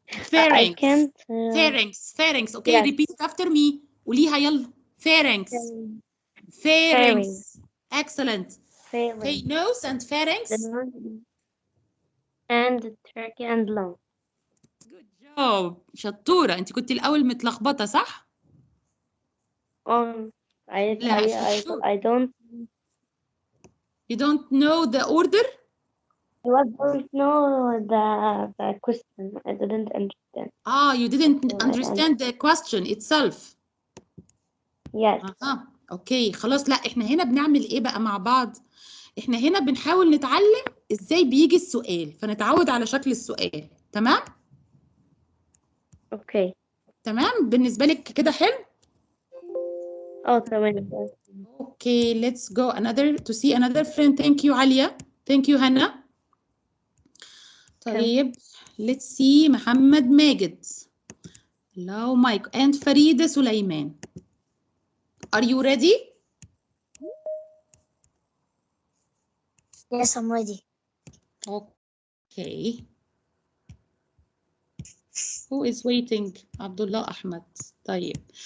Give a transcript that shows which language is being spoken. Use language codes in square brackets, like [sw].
[en] Pharynx. can't. Pharynx. Okay, Yes. repeat after me. [ar] قوليها يلا. [en] Pharynx. Pharynx. Excellent. Okay, nose and pharynx. The nose and trachea and lung. Good job. [ar] شطورة. انت كنت الأول متلخبطة صح؟ [en] I don't. You don't know the order? I don't know the question. I didn't understand. You didn't understand the question itself. Yes. [ar] اوكي خلاص. لا احنا هنا بنعمل ايه بقى مع بعض؟ احنا هنا بنحاول نتعلم ازاي بيجي السؤال، فنتعود على شكل السؤال. تمام؟ [en] Okay. [ar] تمام بالنسبة لك كده حلو؟ تمام. [en] Okay, let's go to see another friend. Thank you عليا. Thank you هنا. [ar] طيب [en] let's see محمد ماجد. Hello Mike and فريدة سليمان. Are you ready? Yes, I'm ready. Okay. Who is waiting? Abdullah Ahmed. [ar] طيب.